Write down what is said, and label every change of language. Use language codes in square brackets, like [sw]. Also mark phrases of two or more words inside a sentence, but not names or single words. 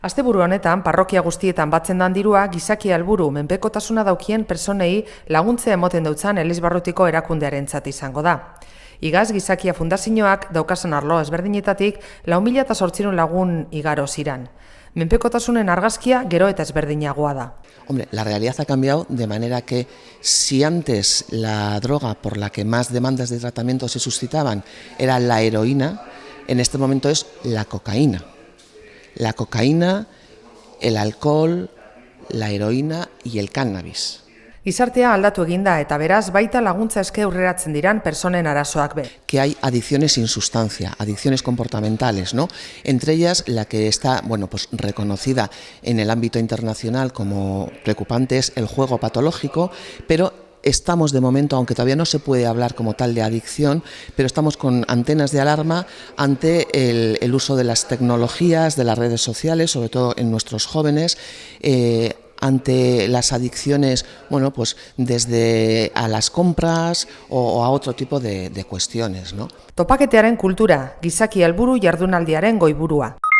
[eu] Asteburu honetan, parrokia guztietan batzen dan dirua, gizaki helburu menpekotasuna daukien personei laguntzea emoten dautzan Elizbarrutiko erakundearentzat izango da. Igaz Gizakia Fundazioak daukasan arlo ezberdinetatik 4.800 lagun igaro ziran. Menpekotasunen argazkia gero eta ezberdinagoa da. [es] Hombre, la realidad ha cambiado de manera que si antes la droga por la que más demandas de tratamiento se suscitaban era la heroína, en este momento es la cocaína. La cocaína, el alcohol, la heroína y el cannabis. [eu] Gizartea aldatu eginda eta beraz baita laguntza eske aurreratzen diran personen arazoak be. [es] Que hay adicciones sin sustancia, adicciones comportamentales, ¿no? Entre ellas la que está, pues reconocida en el ámbito internacional como preocupante es el juego patológico, pero estamos de momento, aunque todavía no se puede hablar como tal de adicción, pero estamos con antenas de alarma ante el uso de las tecnologías, de las redes sociales, sobre todo en nuestros jóvenes, ante las adicciones, desde a las compras o a otro tipo de cuestiones, ¿no? [eu] Topaketearen kultura, gizaki helburu jardunaldiaren goiburua.